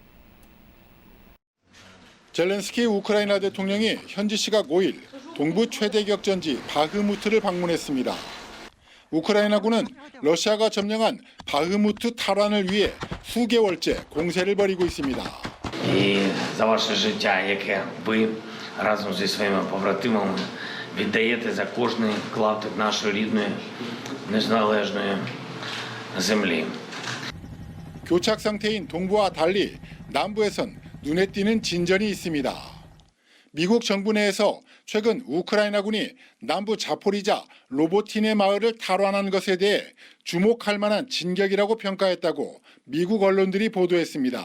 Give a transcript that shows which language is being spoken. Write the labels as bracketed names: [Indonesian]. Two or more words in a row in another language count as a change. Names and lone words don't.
[Korean] 젤렌스키 우크라이나 대통령이 현지 시각 5일 동부 최대 격전지 바흐무트를 방문했습니다. 우크라이나군은 러시아가 점령한 바흐무트 탈환을 위해 수개월째 공세를 벌이고 있습니다. [Ukrainian] І за ваше життя, яке ви разом зі своїми побратимами віддаєте за кожний клаптик нашої рідної незалежної землі. [Korean] 교착 상태인 동부와 달리 남부에선 눈에 띄는 진전이 있습니다. 미국 정부 내에서 최근 우크라이나군이 남부 자포리자 로보티네 마을을 탈환한 것에 대해 주목할 만한 진격이라고 평가했다고 미국 언론들이 보도했습니다.